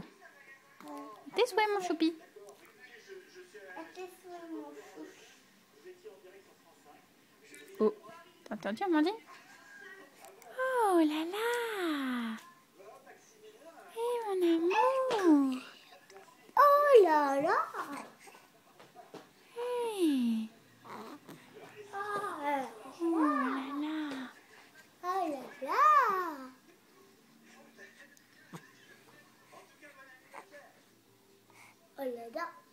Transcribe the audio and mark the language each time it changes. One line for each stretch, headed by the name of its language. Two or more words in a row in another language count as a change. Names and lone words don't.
French: Tes souhaits, mon choupi. Oh. T'as entendu, Amandine? Oh là là. Hé, mon amour. Oh là là. Hey. Oh là là. Oh là là. Oh là là. Oh là là.